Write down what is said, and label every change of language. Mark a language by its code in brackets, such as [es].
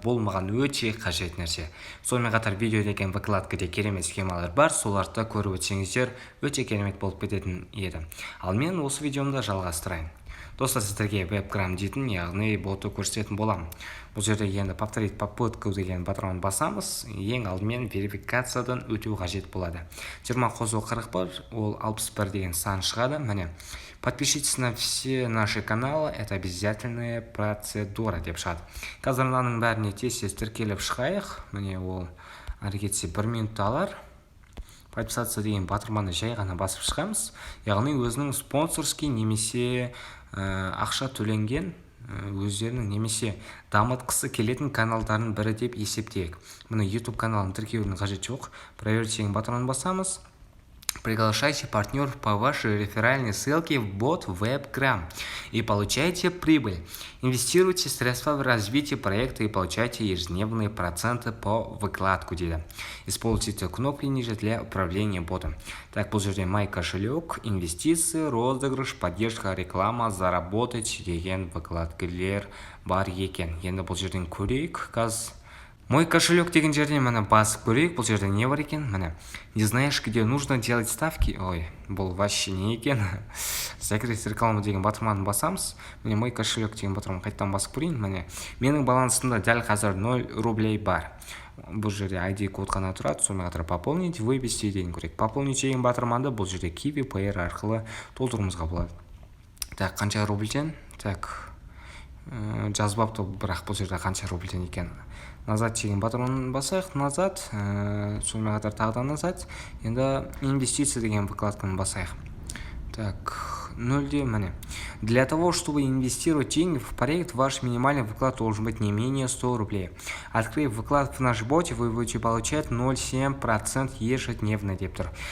[kk] Бұл маған өте қажет нәрсе. Сонымен қатар видео деген вкладкада керемет схемалар бар, соларды көріп өтсеңіздер өте керемет болып кететін еді. Ал мен осы видеомда жалғастырайын. Достар, сіздерге веб-крам дейтін, яғни ботты көрсететін боламын. Бұл жерде енді [ru] повторить попытку [kk] деген батырманы басамыз, ең алдымен верификациядан өту қажет болады. 20 қосу 40 бар, ол 61 деген сан шығады. [ru] Міне, подпишитесь на все наши каналы, это обязательная процедура [kk] деп шығады. Қазір мынаның бәріне тез тіркеліп шығайық. Міне, ол әрекетсе 1 минут алар. Подписаться деген батырманы жай ғана басып шығамыз. Яғни өзінің спонсорский немесе ақша төленген өздерінің немесе дамытқысы келетін каналдардың бірі деп есептейік. Міне YouTube каналын тіркеудің қажет жоқ. Проверить деген батырманы басамыз. [ru] Приглашайте партнеров по вашей реферальной ссылке в бот WebCram и получайте прибыль. Инвестируйте средства в развитие проекта и получайте ежедневные проценты по выкладку [kk] дейді. [ru] Используйте кнопки ниже для управления ботом. [kk] Так, бұл жерде май кошелек, инвестиции, розыгрыш, поддержка, реклама, заработать деген выкладкалер бар екен. Енді бұл жерден көрейік. Мой кошелек деген жерден міне басып көрейік. Бұл жерде не бар екен? Міне, [ru] не знаешь, где нужно делать ставки? [kk] Ой, бұл вообще не екен. [ru] Закрыть рекламу [kk] деген батырманы басамыз. Міне, [ru] мой кошелек [kk] деген батырманы қайттан басып көрейін. Міне, менің балансымда дәл қазір 0 рублей бар. Бұл жерде ID код қана тұрады. Сонымен қатар [ru] пополнить, вывести [kk] деген көрейік. Пополнить деген батырманды бұл жерде Kiwi Payer арқылы толтыруымызға болады. Так, қанша рубльден? Так, жазбапты, бірақ бұл жерде қанша рубльден екен. Назад деген батырманы басайық. Назад, сонымен қатар тағыдан назад. Енді инвестиция деген вкладканы басайық. Так, 0 міне. [ru] Для того, чтобы инвестировать деньги в проект, ваш минимальный вклад должен быть не менее 100 рублей. Открыв вклад в наш боте, вы будете получать 0,7% ежедневно [kk] деп тұр.